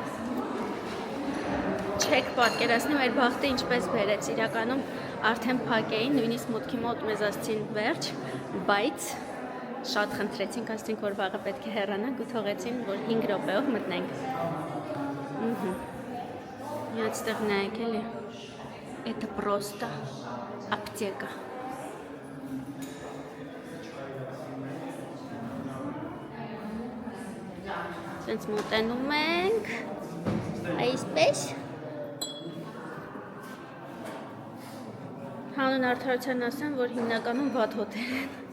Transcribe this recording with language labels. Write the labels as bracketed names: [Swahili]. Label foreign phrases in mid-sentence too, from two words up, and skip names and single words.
[Armenian] Չեք պատկերացնի մեր բախտը ինչպես բերեց, իրականում արդեն փակ էին, նույնիսկ մուտքի մոտ մեզ ասցին վերջ, բայց շատ խնդրեցինք, ասցինք, որ վաղը պետք է հեռանանք ու թողեցին, որ 5 րոպեով մտնենք։ Մի այստեղ նայեք էլի, [Russian] это просто аптека։ [Armenian] Սենց մոտենում ենք, այսպես։ Հանուն արդարության ասեմ, որ հիմնականում վատ հոտել են։